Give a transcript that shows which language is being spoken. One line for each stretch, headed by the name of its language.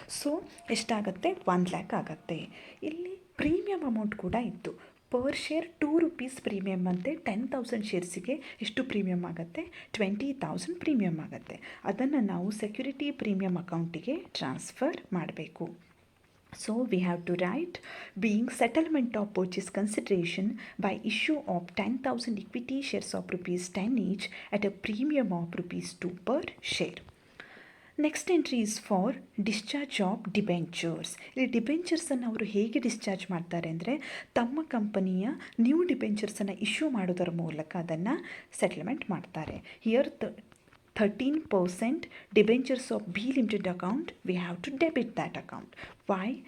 Kannada: So ಎಷ್ಟಾಗುತ್ತೆ? 1,00,000 ಆಗುತ್ತೆ. ಇಲ್ಲಿ ಪ್ರೀಮಿಯಂ ಅಮೌಂಟ್ ಕೂಡ ಇತ್ತು. ಪರ್ ಶೇರ್ 2 ರೂಪೀಸ್ ಪ್ರೀಮಿಯಮ್ ಅಂತೆ. 10,000 ಶೇರ್ಸಿಗೆ ಎಷ್ಟು ಪ್ರೀಮಿಯಮ್ ಆಗುತ್ತೆ? 20,000 ಪ್ರೀಮಿಯಮ್ ಆಗುತ್ತೆ. ಅದನ್ನು ನಾವು ಸೆಕ್ಯೂರಿಟಿ ಪ್ರೀಮಿಯಮ್ ಅಕೌಂಟಿಗೆ ಟ್ರಾನ್ಸ್ಫರ್ ಮಾಡಬೇಕು.
English: So we have to write, being settlement of purchase consideration by issue of 10,000 equity shares of rupees 10 each at a premium of rupees 2 per share. Next entry is for discharge of debentures.
Kannada: ಇಲ್ಲಿ ಡಿಬೆಂಚರ್ಸನ್ನು ಅವರು ಹೇಗೆ discharge ಮಾಡ್ತಾರೆ ಅಂದರೆ, ತಮ್ಮ ಕಂಪನಿಯ new ಡಿಬೆಂಚರ್ಸನ್ನು issue ಮಾಡೋದರ ಮೂಲಕ ಅದನ್ನು ಸೆಟಲ್ಮೆಂಟ್ ಮಾಡ್ತಾರೆ.
English: Here 13% debentures of B limited account, we have to debit that account. Why?